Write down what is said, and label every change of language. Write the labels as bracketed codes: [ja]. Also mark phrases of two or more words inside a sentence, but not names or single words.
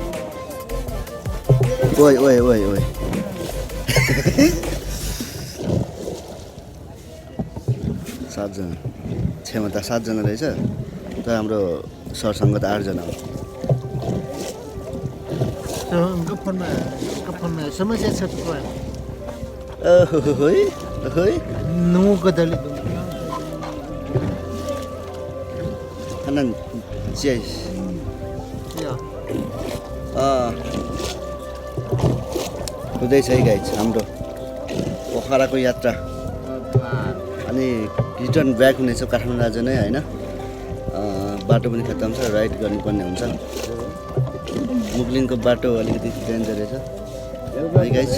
[ne] ओइ 7 जना क्षमता 7 जना रहेछ तर हाम्रो सरसँग त 8 जना हो गफनमा समस्या छ ओहोहोइ ओहोइ Nunggu ke dali. खाना चिया Ya. हुँदैछ है गाइज हाम्रो पोखराको यात्रा अनि [en] return back [ne] हुनेछ काठमाडौँ आज नै होइन बाटो पनि खत्तम छ राइड गर्नुपर्ने हुन्छ मुगलिङको बाटो अलिकति डेन्जर रहेछ है गाइज